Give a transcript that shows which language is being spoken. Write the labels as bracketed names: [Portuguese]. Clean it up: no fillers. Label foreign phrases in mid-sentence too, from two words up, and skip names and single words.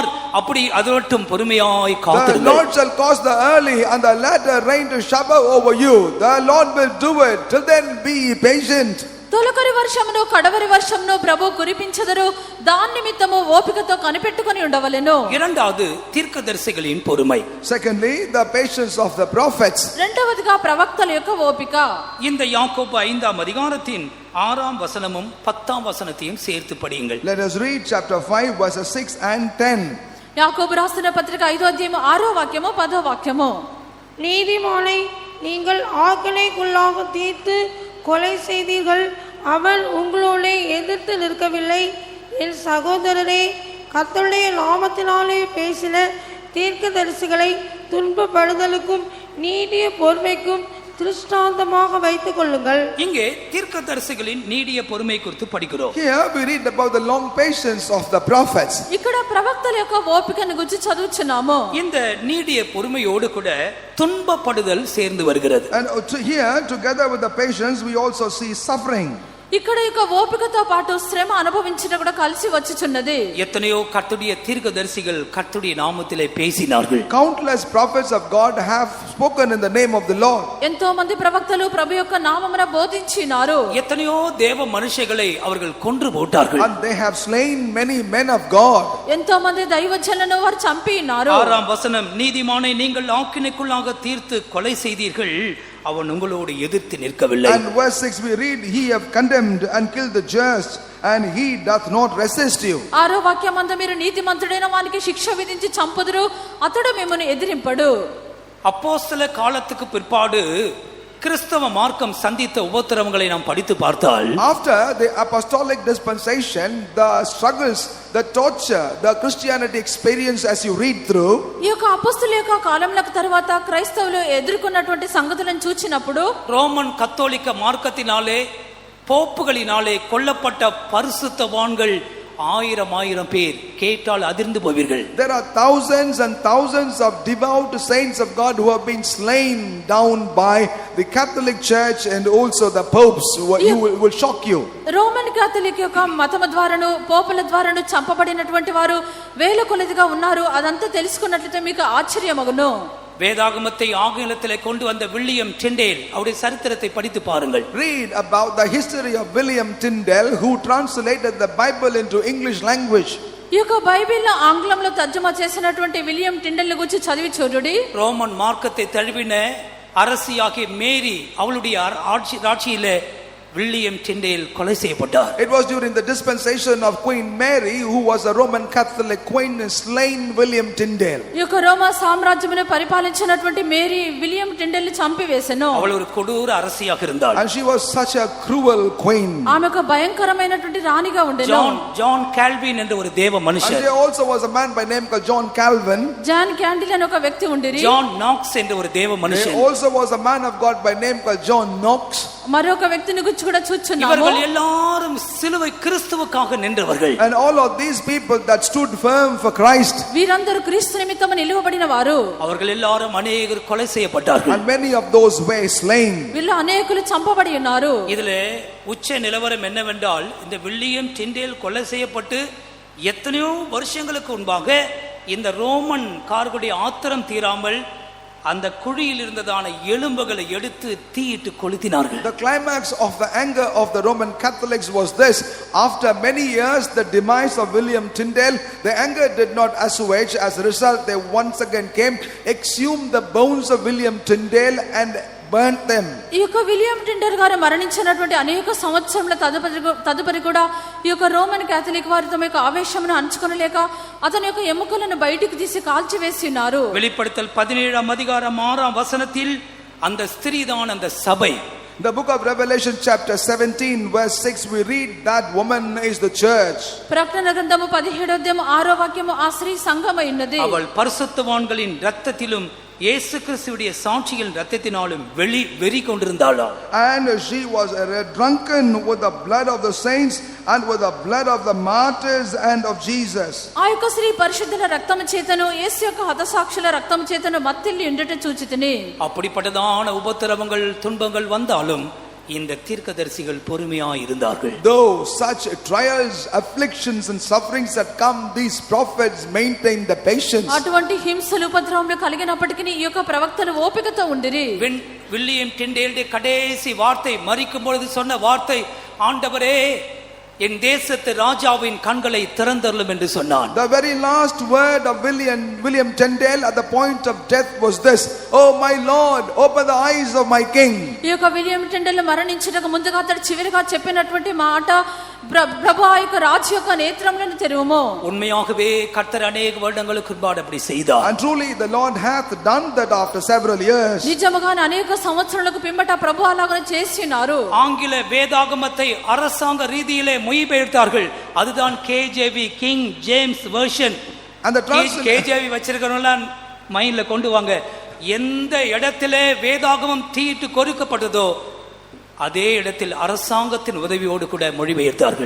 [Tamil] அப்படி அது மட்டும் பொறுமையாய் [English] The [Tamil] காத்திருங்கள். [English] Lord shall cause the early and the latter rain to shower over you. The Lord will do it. Till then be patient. [Telugu] తొలకరి వర్షమును కడవరి వర్షమును ప్రభు కురిపించెదరు. దాని నిమిత్తము ఓపికతో కనిపెట్టుకొని ఉండవలెను. [Tamil] இரண்டாவது தீர்க்கதரிசிகளின் பொறுமை. [English] Secondly, the patience of the prophets. [Telugu] రెండవదిగా ప్రవక్తల యొక్క ఓపిక. [Tamil] இந்த யாக்கோபு 5ஆம் அதிகாரத்தின் 6ஆம் வசனமும் 10ஆம் வசனத்தையும் சேர்த்து படியுங்கள். [English] Let us read chapter 5 verses 6 and 10. [Telugu] యాకోబు రాసిన పత్రిక 5వ అధ్యాయము 6వ వాక్యము 10వ వాక్యము. [Tamil] நீதிமானை நீங்கள் ஆக்கினைக்குள்ளாக தீர்த்து கொலை செய்தீர்கள். அவன் உங்களோடே எதிர்த்து நிற்கவில்லை. என் சகோதரரே, கர்த்தருடைய நாமத்தினாலே பேசின தீர்க்கதரிசிகளை துன்பப்படுதலுக்கும் நீடிய பொறுமைக்கும் திருஷ்டாந்தமாக வைத்துக் கொள்ளுங்கள். இங்கே தீர்க்கதரிசிகளின் நீடிய பொறுமை குறித்து படிக்கிறோம். [English] Here we read about the long patience of the prophets. [Telugu] ఇక్కడ ప్రవక్తల యొక్క ఓపికను గురించి చదువుచున్నాము. [Tamil] இந்த நீடிய பொறுமையோடு கூட துன்பப்படுதல் சேர்ந்து வருகிறது. [English] And here together with the patience we also see suffering. [Telugu] ఇక్కడ యొక్క ఓపికతో పాటు శ్రమ అనుభవించడం కూడా కలిసి వచ్చుచున్నది. [Tamil] எத்தனையோ கர்த்தருடைய தீர்க்கதரிசிகள் கர்த்தருடைய நாமத்திலே பேசினார்கள். [English] Countless prophets of God have spoken in the name of the Lord. [Telugu] ఎంతో మంది ప్రవక్తలు ప్రభు యొక్క నామమున బోధించినారు. [Tamil] எத்தனையோ தேவ மனுஷங்களை அவர்கள் கொன்று போட்டார்கள். [English] And they have slain many men of God. [Telugu] ఎంతో మంది దైవజనులను వారు చంపినారు. [Tamil] 6ஆம் வசனம், நீதிமானை நீங்கள் ஆக்கினைக்குள்ளாக தீர்த்து கொலை செய்தீர்கள். அவன் உங்களோடு எதிர்த்து நிற்கவில்லை. [English] And verse 6 we read, he have condemned and killed the just and he doth not resist you. [Telugu] 6వ వాక్యమందు మీరు నీతిమంతుడైన వానికి శిక్ష విధించి చంపుదురు, అతడు మిమ్మల్ని ఎదిరింపడు. [Tamil] அப்போஸ்தல காலத்துக்கு பிற்பாடு கிறிஸ்தவ மார்க்கம் சந்தித்த உபத்திரவங்களை நாம் படித்து பார்த்தால், [English] After the apostolic dispensation, the struggles, the torture, the Christianity experience as you read through, [Telugu] ఈ యొక్క అపొస్తలుల యొక్క కాలంలకు తర్వాత క్రైస్తవులు ఎదుర్కొన్నటువంటి సంగతులను చూచినప్పుడు, [Tamil] ரோமன் கத்தோலிக்க மார்க்கத்தினாலே போப்புகளினாலே கொல்லப்பட்ட பரிசுத்தவான்கள் ஆயிரம் பேர் கேட்டால் அதிர்ந்து போவீர்கள். [English] there are thousands and thousands of devout saints of God who have been slain down by the Catholic Church and also the popes. You will shock you. [Telugu] రోమన్ కాథలిక్ యొక్క మతము ద్వారాను పోపుల ద్వారాను చంపబడినటువంటి వారు వేల కొలదిగా ఉన్నారు. అదంతా తెలుసుకున్నట్లయితే మీకు ఆశ్చర్యమగును. [Tamil] வேதாகமத்தை ஆங்கிலத்திலே கொண்டு வந்த வில்லியம் டிண்டேல் அவருடைய சரித்திரத்தை படித்து பாருங்கள். [English] Read about the history of William Tyndale, who translated the Bible into English language. [Telugu] ఈ యొక్క బైబిల్ ఆంగ్లంలో తర్జుమా చేసినటువంటి విలియం టిండెల్ గురించి చదివి చూడండి. [Tamil] ரோமன் மார்க்கத்தை தழுவின அரசியாகிய மேரி அவளுடைய ஆட்சியிலே வில்லியம் டிண்டேல் கொலை செய்யப்பட்டார். [English] It was during the dispensation of Queen Mary, who was a Roman Catholic queen, slain William Tyndale. [Telugu] ఈ యొక్క రోమా సామ్రాజ్యమును పరిపాలించినటువంటి మేరీ విలియం టిండెల్ ని చంపివేసెను. [Tamil] அவள் ஒரு கொடூர அரசியாக இருந்தாள். [English] And she was such a cruel queen. [Telugu] ఆమె ఒక భయంకరమైనటువంటి రాణిగా ఉండెను. [Tamil] జాన్ కాల్విన్ என்ற ஒரு தேவ [English] And [Tamil] மனுஷன். [English] there also was a man by name called John Calvin. [Telugu] జాన్ క్యాండిల్ అనే ఒక వ్యక్తి ఉండిరి. [Tamil] జాన్ నాక్స్ என்ற ஒரு தேவ மனுஷன். [English] There also was a man of God by name called John Knox. [Telugu] మరొక వ్యక్తిని గురించి కూడా చూచున్నాము. [Tamil] இவர்கள் எல்லாரும் சிலுவை கிறிஸ்துவுக்காக நின்றவர்கள். [English] And all of these people that stood firm for Christ. [Telugu] వీరందరూ క్రీస్తు నిమిత్తము నిలువబడిన వారు. [Tamil] அவர்கள் எல்லாரும் அநேகர் கொலை செய்யப்பட்டார்கள். [English] And many of those were slain. [Telugu] వీళ్ళు అనేకులు చంపబడి ఉన్నారు. [Tamil] இதிலே உச்ச நிலவரம் என்னவென்றால் இந்த வில்லியம் டிண்டேல் கொலை செய்யப்பட்டு எத்தனையோ வருஷங்களுக்கு முன்பாக இந்த ரோமன் கார்களுடைய ஆத்திரம் தீராமல் அந்த குழியில் இருந்ததான எலும்புகளை எடுத்து தீயிட்டு கொளுத்தினார்கள். [English] The climax of the anger of the Roman Catholics was this: after many years the demise of William Tyndale, the anger did not assuage. As a result, they once again came, exhumed the bones of William Tyndale and burnt them. [Telugu] ఈ యొక్క విలియం టిండెల్ గారు మరణించినటువంటి అనేక సంవత్సరముల తదుపరి కూడా ఈ యొక్క రోమన్ కేథలిక్ వారు తమ యొక్క ఆవేశమును అణచుకొనలేక అతని యొక్క ఎముకలను బయటికి తీసి కాల్చివేసి ఉన్నారు. [Tamil] வெளிப்படுத்தல் 17ஆம் அதிகாரம் 6ஆம் வசனத்தில் அந்த ஸ்திரீதான் அந்த சபை. [English] The book of Revelation chapter 17 verse 6, we read that woman is the church. [Telugu] ప్రకటన గ్రంథము 17వ అధ్యాయం 6వ వాక్యము ఆ స్త్రీ సంఘమై ఉన్నది. [Tamil] அவள் பரிசுத்தவான்களின் இரத்தத்திலும் இயேசு கிறிஸ்துவுடைய சாட்சியின் இரத்தத்தினாலும் வெறி கொண்டிருந்தாளாம். [English] And she was drunken with the blood of the saints and with the blood of the martyrs and of Jesus. [Telugu] ఆ యొక్క స్త్రీ పరిశుద్ధుల రక్తము చేతను యేసు యొక్క హతసాక్షుల రక్తము చేతను మత్తిల్లి ఉండుట చూచితిని. [Tamil] அப்படிப்பட்டதான உபத்திரவங்கள் துன்பங்கள் வந்தாலும் இந்த தீர்க்கதரிசிகள் பொறுமையாய் இருந்தார்கள். [English] Though such trials, afflictions and sufferings had come, these prophets maintained the patience. [Telugu] అటువంటి హింసలు ఉపద్రవములు కలిగినప్పటికీ ఈ యొక్క ప్రవక్తలు ఓపికతో ఉండిరి. [Tamil] வில்லியம் டிண்டேலுடைய கடைசி வார்த்தை மரிக்கும் பொழுது சொன்ன வார்த்தை, ஆண்டவரே என் தேசத்து ராஜாவின் கண்களை திறந்தருளும் என்று சொன்னான். [English] The very last word of William Tyndale at the point of death was this: oh my Lord, open the eyes of my king. [Telugu] ఈ యొక్క విలియం టిండెల్ మరణించడానికి ముందుగా అతడు చివరిగా చెప్పినటువంటి మాట, ప్రభు ఆ యొక్క రాజు యొక్క నేత్రములను తెరువుము. [Tamil] உண்மையாகவே கர்த்தர் अनेक வருடங்களுக்கு முன்பாக அப்படி செய்தார். [English] And truly the Lord hath done that after several years. [Telugu] నిజముగానే అనేక సంవత్సరాలకు పిమ్మట ప్రభు అలాగనే చేసినారు. [Tamil] ஆங்கில வேதாகமத்தை அரசாங்க ரீதியிலே மொழிபெயர்த்தார்கள். அதுதான் கேஜேவி, கிங் ஜேம்ஸ் வெர்ஷன். [English] And the [Tamil] கேஜேவி வச்சிருக்கிறவங்க மைண்ட்ல கொண்டு வாங்க. எந்த இடத்திலே வேதாகமம் தீட்டு கொறுக்கப்பட்டதோ அதே இடத்தில் அரசாங்கத்தின் உதவியோடு கூட மொழிபெயர்த்தார்கள்.